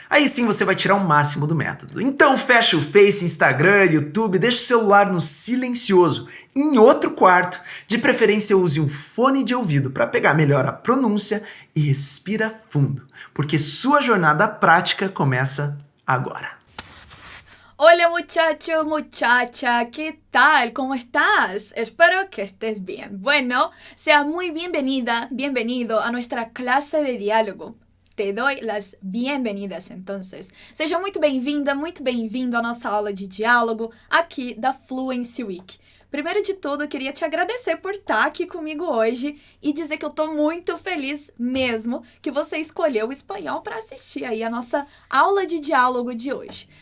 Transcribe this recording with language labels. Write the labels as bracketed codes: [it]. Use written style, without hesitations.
[pt] Aí sim você vai tirar o máximo do método. Então fecha o Face, Instagram, YouTube, deixa o celular no silencioso, em outro quarto, de preferência use um fone de ouvido para pegar melhor a pronúncia e respira fundo, porque sua jornada prática começa agora. [es] Hola muchacho, muchacha, ¿qué tal? ¿Cómo estás? Espero que estés bien. Bueno, seas muy bienvenida, bienvenido a nuestra clase de diálogo. Te doy las bienvenidas, entonces. [pt] Seja muito bem-vinda, muito bem-vindo à nossa aula de diálogo aqui da Fluency Week. Primeiro de tudo, eu queria te agradecer por estar aqui comigo hoje e dizer que eu tô muito feliz mesmo que você escolheu o espanhol para assistir aí a nossa aula de diálogo de hoje.